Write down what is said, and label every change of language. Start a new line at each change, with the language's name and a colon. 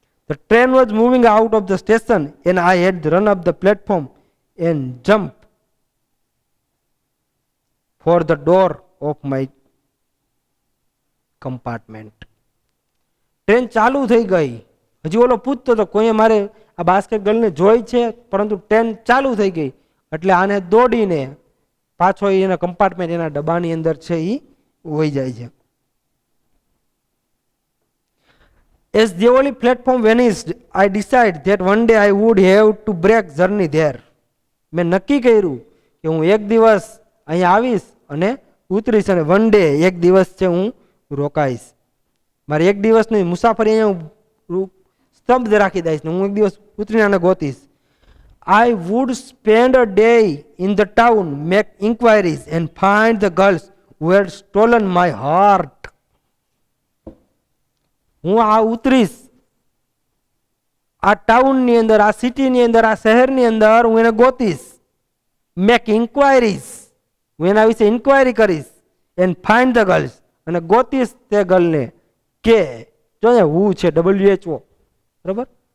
English: The train was moving out of the station and I had run up the platform and jump for the door of my compartment.
Gujarati: Train ચાલુ થઈ ગઈ. હજી ઓલો પૂછતો હતો કોઈએ મારે આ બાસ્કેટ ગર્લને જોઈ છે, પરંતુ ટ્રેન ચાલુ થઈ ગઈ એટલે આને દોડીને પાછો એના કમ્પાર્ટમેન્ટ, એના ડબ્બાની અંદર છે એ વહી જાય છે.
English: As the only platform vanished, I decided that one day I would have to break journey there.
Gujarati: મેં નક્કી કર્યું કે હું એક દિવસ અહીંયા આવીશ અને ઉતરીશ, અને વન ડે એક દિવસ છે હું રોકાઈશ. મારી એક દિવસની મુસાફરી અહીંયા હું સ્તબ્ધ રાખી દઈશ ને હું એક દિવસ ઉતરીને આને ગોતીશ.
English: I would spend a day in the town, make inquiries and find the girls who had stolen my heart.
Gujarati: હું આ ઉતરીશ આ ટાઉનની અંદર, આ સિટીની અંદર, આ શહેરની અંદર હું એને ગોતીશ.
English: make inquiries,
Gujarati: હું એના વિશે ઇન્ક્વાયરી કરીશ.
English: and find the girls,
Gujarati: અને ગોતીશ તે ગર્લને. કે જો હું છે WHO, બરાબર?